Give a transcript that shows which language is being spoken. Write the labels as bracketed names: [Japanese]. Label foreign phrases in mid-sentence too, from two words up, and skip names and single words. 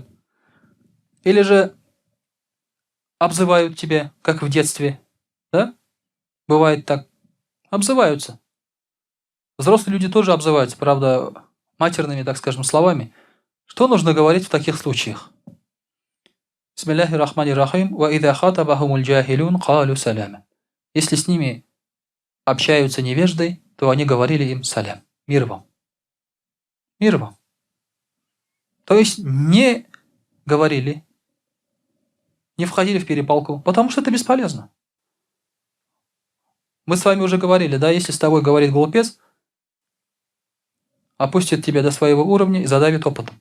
[Russian] Или же обзывают тебя, как в детстве, да? Бывает так. Обзываются. Взрослые люди тоже обзываются, правда, матерными, так скажем, словами. Что нужно говорить в таких случаях? [Arabic] بسم الله الرحمن الرحيم. وإذا خاطبهم الجاهلون قالوا سلاما. [Russian] Если с ними общаются невежды, то они говорили им салям. Мир вам. Мир вам. То есть не говорили, не входили в перепалку, потому что это бесполезно. Мы с вами уже говорили, да, если с тобой говорит глупец, опустит тебя до своего уровня и задавит опытом.